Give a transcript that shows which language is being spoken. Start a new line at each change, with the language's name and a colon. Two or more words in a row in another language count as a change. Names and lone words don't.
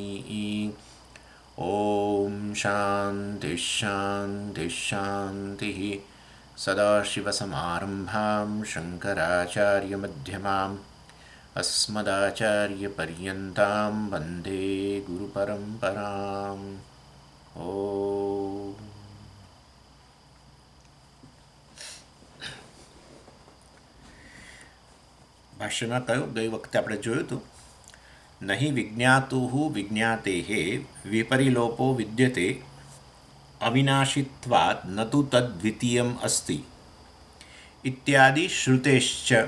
Sanskrit: ॐ शान्तिः शान्तिः शान्तिः। सदाशिवसमारम्भां शङ्कराचार्यमध्यमाम् अस्मदाचार्यपर्यन्तां वन्दे गुरुपरम्पराम्। ॐ
Gujarati: ભાષ્યમાં કહ્યું, ગઈ વખતે આપણે જોયું હતું,
Sanskrit: નહીં વિજ્ઞાતુઃ વિજ્ઞાતેઃ વિપરિલોપો વિદ્યતે અવિનાશિત્વાत् ન તુ તદ્વિતીયમ અસ્તિ ઇત્યાદિ શ્રુતેશ્ચ.